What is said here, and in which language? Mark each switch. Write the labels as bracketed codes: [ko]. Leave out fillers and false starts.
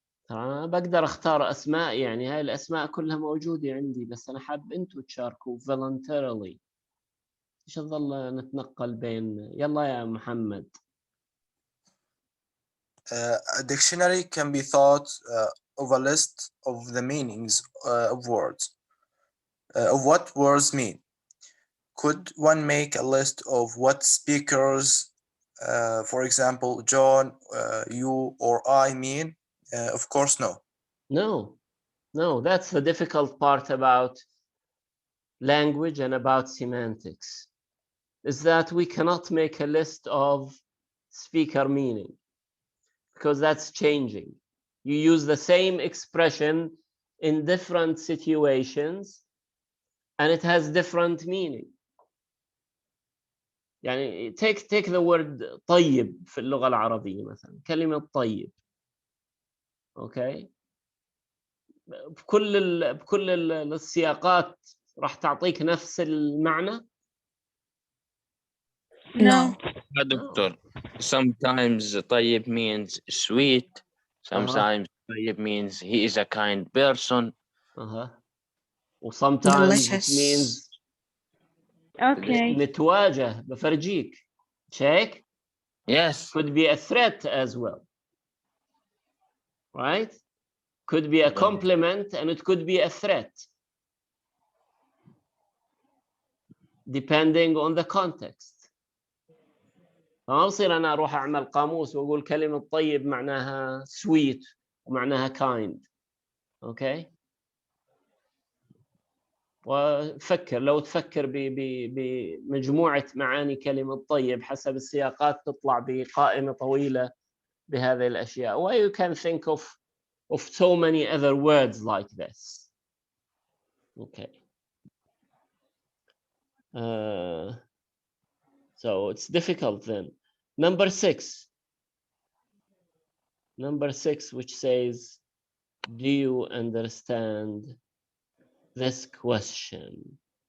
[ar] أنا بقدر أختار أسماء، يعني هاي الأسماء كلها موجودة عندي، بس أنا حاب أنتوا تشاركوا voluntarily. إيش نظل نتنقل بين، يلا يا محمد. [en] A dictionary can be thought of a list of the meanings of words, of what words mean. Could one make a list of what speakers, for example, John, you, or I mean? Of course, no. No, that's the difficult part about language and about semantics, is that we cannot make a list of speaker meaning, because that's changing. You use the same expression in different situations and it has different meaning. [ar] يعني [en] take the word [ar] طيب في اللغة العربية مثلا، كلمة طيب. [en] Okay. [ar] بكل السياقات راح تعطيك نفس المعنى؟ [en] No. Doctor, sometimes طيب means sweet, sometimes طيب means he is a kind person. Sometimes it Delicious. means Okay. [ar] متواجه، بفرجيك. Check. [en] Yes. Could be a threat as well. Right? Could be a compliment and it could be a threat. Depending on the context. [ar] فما بصير أنا أروح أعمل قاموس وأقول كلمة طيب معناها sweet ومعناها kind. [en] Okay? [ar] وفكر، لو تفكر بمجموعة معاني كلمة طيب حسب السياقات تطلع بقائمة طويلة بهذه الأشياء. [en] Why you can think of so many other words like this. Okay. So it's difficult then. Number 6. Number 6, which says, do you understand this question?